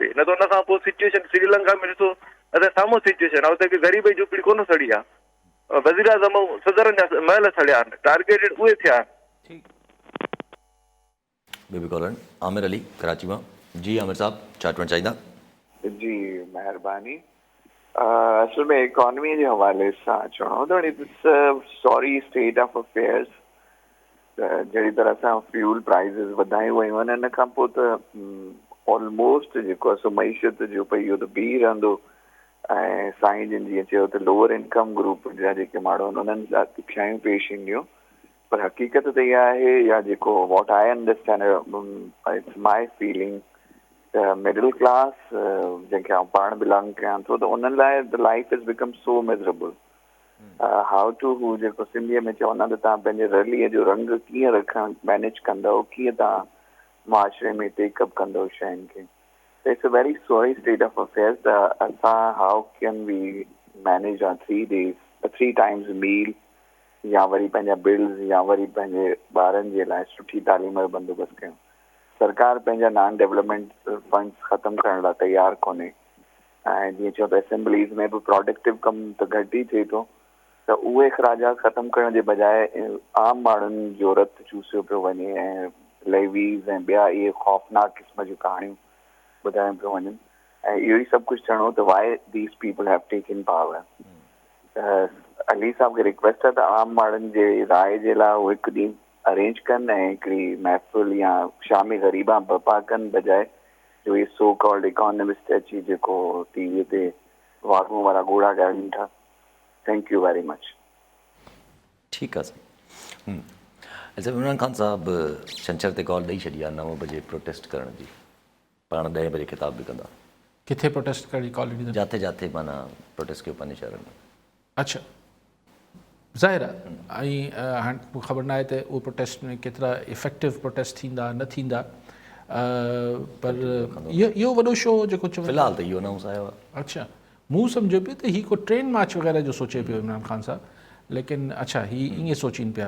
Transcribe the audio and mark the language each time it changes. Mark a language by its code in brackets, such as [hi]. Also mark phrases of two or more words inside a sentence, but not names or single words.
[sd] न त हुन खां पोइ सिचुएशन श्रीलंका में ॾिसो, असां साम्हूं सिचुएशन आहे, उते ग़रीब जी झूपड़ी कोन सड़ी आहे, वज़ीर आज़म ऐं सदरनि जा महल सड़िया आहिनि, टारगेटेड उहे थिया आहिनि। बेबी कॉलर आमिर अली कराची मां। जी आमिर साहब, छा चवणु चाहींदा? जी महिरबानी। असल में इकोनॉमी जे हवाले सां चवणो त [en] it's sorry state of affairs. [sd] जहिड़ी तरह सां [en] fuel prices [sd] वधायूं वयूं आहिनि, इन खां पोइ त ऑलमोस्ट जेको आहे सो मईशत जो भई इहो त बीह रहंदो। ऐं साईं जिन जीअं चयो त [en] lower income group [sd] जा जेके माण्हू आहिनि उन्हनि लाइ ॾुखियायूं पेश ईंदियूं, पर हक़ीक़त त इहा आहे, या जेको [en] what I understand, it's my feeling, [sd] त मिडिल क्लास जंहिंखे आउं पाण बिलोंग कयां थो, त उन्हनि लाइ [en] the life is become so miserable. how to, [sd] हू जेको सिंधीअ में चवंदा त तव्हां पंहिंजे रलीअ जो रंग कीअं रखणु मैनेज कंदव, कीअं तव्हां माशरे में टेकअप कंदव शयुनि खे। [en] it's a very sorry state of affairs. [sd] त असां [en] how can we manage our 3 days 3 times meal, [sd] या वरी पंहिंजा बिल्स, या वरी पंहिंजे ॿारनि जे लाइ सुठी तालीम जो बंदोबस्तु कयूं। सरकार पंहिंजा [en] non development funds [sd] ख़तमु करण लाइ तयारु कोन्हे। ऐं जीअं चयो त असेंबलीज़ में बि प्रोडक्टिव कमु त घटि ई थिए थो, त उहे अख़राजात ख़तमु करण जे बजाए आम माण्हुनि जो रत चूसियो पियो वञे, ऐं लेवीज़ ऐं ॿिया इहे ख़ौफ़नाक क़िस्म जूं कहाणियूं ॿुधायूं पियूं वञनि। ऐं इहो ई सभु कुझु चवणो त [en] why these people have taken power. [sd] अली साहब खे रिक्वेस्ट आहे त आम माण्हुनि जे राय जे लाइ उहे हिकु ॾींहुं अरेंज कनि ऐं हिकिड़ी महफ़िल या शामी ग़रीबा बपा कनि, बजाए जो इहे [en] so called economist [sd] अची जेको टीवीअ ते वागूं वारा घोड़ा ॻाइनि था। [en] thank you very much. [sd] ठीकु आहे साईं। अच्छा, इमरान ख़ान साहब छंछर ते कॉल ॾेई छॾी आहे 9 बजे प्रोटेस्ट करण जी, पाण 10 बजे ख़िताब बि कंदा। किथे प्रोटेस्ट करण जी कॉल ॾिनी? जाते जाते माना प्रोटेस्ट कयो पंहिंजे शहर में। अच्छा, ज़ाहिर आहे। ऐं हाणे मूंखे ख़बर न आहे त उहो प्रोटेस्ट में केतिरा इफेक्टिव प्रोटेस्ट थींदा न थींदा, पर इहो वॾो शो जेको चवंदा फ़िलहाल त इहो अनाउंस आयो आहे। अच्छा, मूं सम्झो पियो त हीअ को ट्रेन मार्च वग़ैरह जो सोचे पियो इमरान ख़ान साहब, लेकिन अच्छा हीअ ईअं सोचीनि पिया।